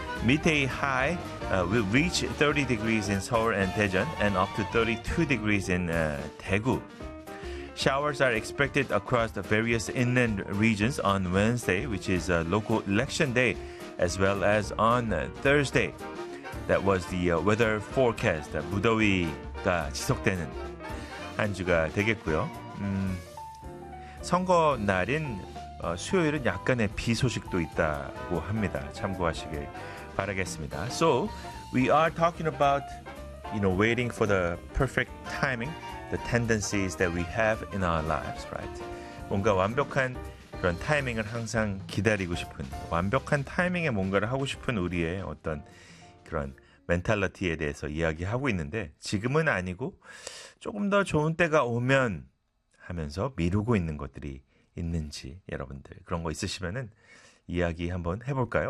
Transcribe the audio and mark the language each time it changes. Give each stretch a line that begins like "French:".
English: Midday high will reach 30 degrees in Seoul and Daejeon, and up to 32 degrees in Daegu. Showers are expected across the various inland regions on Wednesday, which is local election day, as well as on Thursday. That was the weather forecast.
Korean: 무더위가 지속되는 한 주가 되겠고요. 선거 날인 수요일은 약간의 비 소식도 있다고 합니다. 참고하시길 바라겠습니다.
English: So, we are talking about, you know, waiting for the perfect timing, the tendencies that we have in our lives, right?
Korean: 뭔가 완벽한 그런 타이밍을 항상 기다리고 싶은, 완벽한 타이밍에 뭔가를 하고 싶은 우리의 어떤 그런 멘탈리티에 대해서 이야기하고 있는데, 지금은 아니고 조금 더 좋은 때가 오면 하면서 미루고 있는 것들이 있는지, 여러분들 그런 거 있으시면은 이야기 한번 해볼까요?